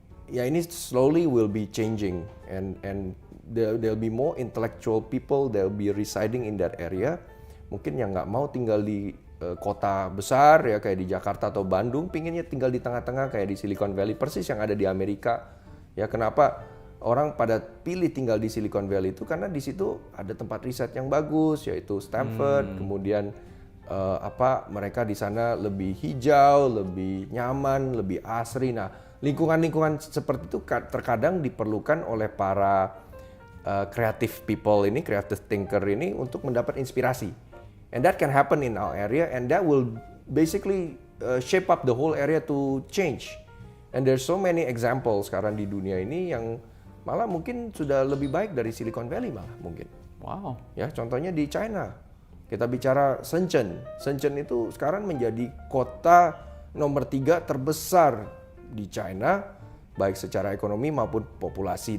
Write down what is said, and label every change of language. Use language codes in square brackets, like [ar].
[en] ya ini slowly will be changing and there'll be more intellectual people that will be residing in that area. [id] Mungkin yang nggak mau tinggal di kota besar ya kayak di Jakarta atau Bandung, pinginnya tinggal di tengah-tengah kayak di Silicon Valley persis yang ada di Amerika. Ya kenapa orang pada pilih tinggal di Silicon Valley itu karena di situ ada tempat riset yang bagus yaitu Stanford, kemudian mereka di sana lebih hijau, lebih nyaman, lebih asri. Nah, lingkungan-lingkungan seperti itu terkadang diperlukan oleh para creative people ini, creative thinker ini untuk mendapat inspirasi. [en] And that can happen in our area and that will basically shape up the whole area to change. And there's so many examples [id] sekarang di dunia ini yang malah mungkin sudah lebih baik dari Silicon Valley malah mungkin. Wow. Ya, contohnya di China. Kita bicara Shenzhen. Shenzhen itu sekarang menjadi kota nomor 3 terbesar di China, baik secara ekonomi maupun populasi.